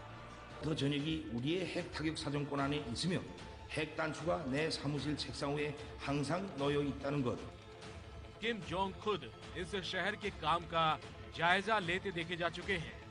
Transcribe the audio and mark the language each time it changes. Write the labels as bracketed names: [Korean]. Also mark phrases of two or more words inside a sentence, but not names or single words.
[Korean] 더 전역이 우리의 핵 타격 사정권 안에 있으며 핵 단추가 내 사무실 책상 위에 항상 놓여 있다는 것. [Hindi] किम जोंग खुद इस शहर के काम का जायजा लेते देखे जा चुके हैं।